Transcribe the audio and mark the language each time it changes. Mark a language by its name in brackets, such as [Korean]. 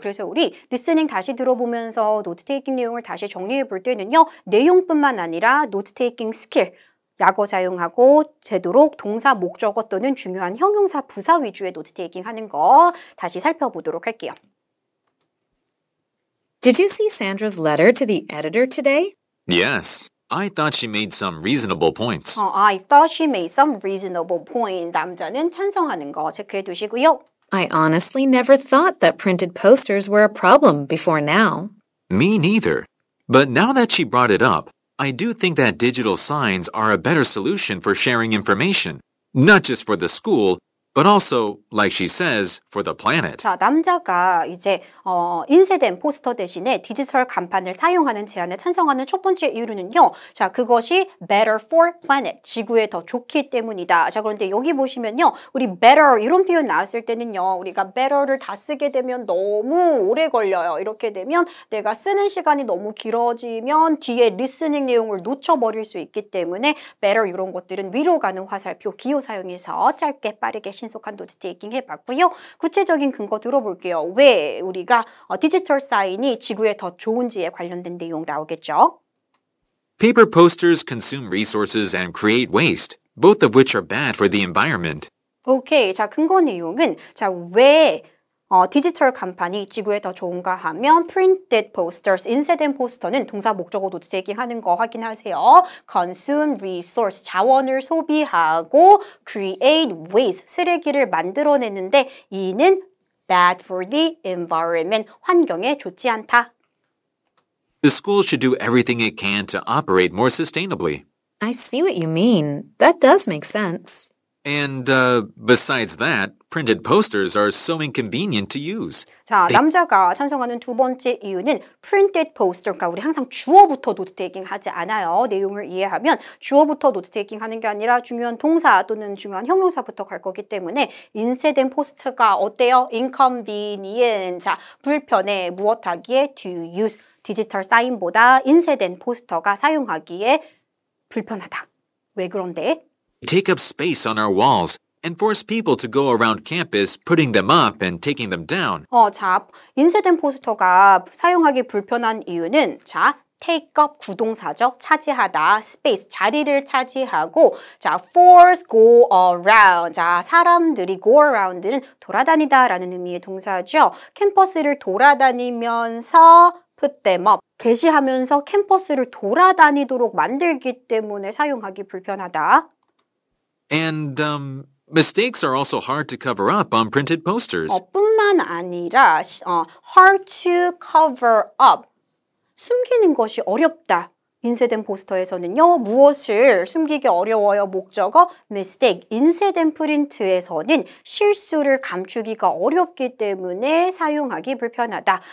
[Korean] 그래서 우리 리스닝 다시 들어보면서 노트 테이킹 내용을 다시 정리해 볼 때는요, 내용뿐만 아니라 노트 테이킹 스킬, 약어 사용하고 되도록 동사, 목적어 또는 중요한 형용사, 부사 위주의 노트 테이킹 하는 거 다시 살펴보도록 할게요. [English] Did you see Sandra's letter to the editor today? Yes. I thought she made some reasonable points. I thought she made some reasonable point. [Korean] 남자는 찬성하는 거 체크해 두시고요. [English] I honestly never thought that printed posters were a problem before now. Me neither. But now that she brought it up, I do think that digital signs are a better solution for sharing information, not just for the school, but also, like she says, for the planet. [Korean] 자, 남자가 이제 인쇄된 포스터 대신에 디지털 간판을 사용하는 제안에 찬성하는 첫 번째 이유는요. 자, 그것이 [English] better for planet, [Korean] 지구에 더 좋기 때문이다. 자, 그런데 여기 보시면요. 우리 better 이런 표현 나왔을 때는요. 우리가 better를 다 쓰게 되면 너무 오래 걸려요. 이렇게 되면 내가 쓰는 시간이 너무 길어지면 뒤에 리스닝 내용을 놓쳐버릴 수 있기 때문에 better 이런 것들은 위로 가는 화살표 기호 사용해서 짧게 빠르게 신속한 노트 테이킹 해봤고요. 구체적인 근거 들어볼게요. 왜 우리가 디지털 사인이 지구에 더 좋은지에 관련된 내용 나오겠죠? [English] Paper posters consume resources and create waste, both of which are bad for the environment. [Korean] 오케이. 자, 근거 내용은 자, 왜 디지털 간판이 지구에 더 좋은가 하면 [English] printed posters, [Korean] 인쇄된 포스터는 동사 목적어 노트 테이킹 하는 거 확인하세요. [English] consume resource, [Korean] 자원을 소비하고 [English] create waste, [Korean] 쓰레기를 만들어내는데 이는 [English] bad for the environment, [Korean] 환경에 좋지 않다. [English] The school should do everything it can to operate more sustainably. I see what you mean. That does make sense. And besides that, printed posters are so inconvenient to use. [Korean] 자, 남자가 찬성하는 두 번째 이유는 [English] printed poster, [Korean] 그러니까 우리 항상 주어부터 노트 테이킹 하지 않아요. 내용을 이해하면 주어부터 노트 테이킹 하는 게 아니라 중요한 동사 또는 중요한 형용사부터 갈 거기 때문에 인쇄된 포스터가 어때요? inconvenient, 자, 불편해, 무엇하기에 [English] to use, [Korean] 디지털 사인보다 인쇄된 포스터가 사용하기에 불편하다. 왜 그런데? [English] Take up space on our walls and force people to go around campus putting them up and taking them down. [Korean] 자, 인쇄된 포스터가 사용하기 불편한 이유는 자, [English] take up [Korean] 구동사죠. 차지하다, space 자리를 차지하고 자, [English] force go around. [Korean] 자, 사람들이 [English] go around [Korean] 는 돌아다니다라는 의미의 동사죠. 캠퍼스를 돌아다니면서 [English] put them up. [Korean] 게시하면서 캠퍼스를 돌아다니도록 만들기 때문에 사용하기 불편하다. [English] And mistakes are also hard to cover up on printed posters. [Korean] 뿐만 아니라 [English] hard to cover up, [Korean] 숨기는 것이 어렵다. 인쇄된 포스터에서는요. 무엇을 숨기기 어려워요? 목적어 mistake. 인쇄된 프린트에서는 실수를 감추기가 어렵기 때문에 사용하기 불편하다.